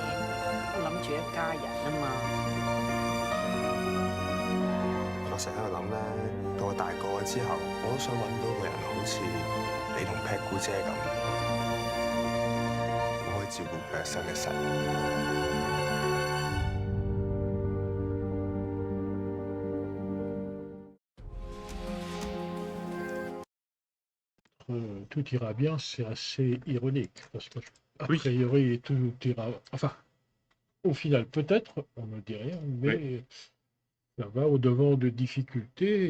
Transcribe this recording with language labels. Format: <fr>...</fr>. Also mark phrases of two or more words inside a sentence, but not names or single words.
<yue>我諗住一家人啊嘛。我成日喺度諗咧，到我大個之後，我都想揾到個人好似你同 Pat 姑姐咁，我可以照顧佢一生一世。</yue> <fr>Tout ira bien, c'est assez ironique, parce que a priori tout ira. Enfin, au final, peut-être, on ne dit rien, mais ça va au-devant de difficultés.</fr>